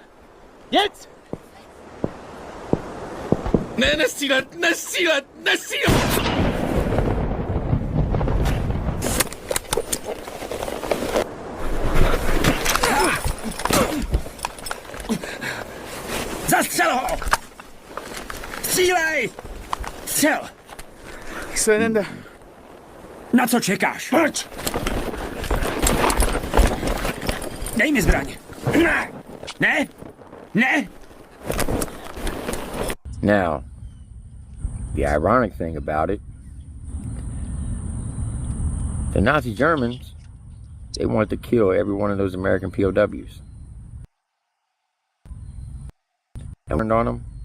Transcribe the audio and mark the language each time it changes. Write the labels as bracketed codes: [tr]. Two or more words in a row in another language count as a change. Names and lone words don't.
[de] Jetzt! Nasila! [cs] Zastrzel ho! Střílej! Střel! [es] Excelente. [cs] Na co čekáš? Pojď! Dej mi zbraň! Ne! Ne! [en] Now, the ironic thing about it, the Nazi Germans, they wanted to kill every one of those American POWs. And turned on them.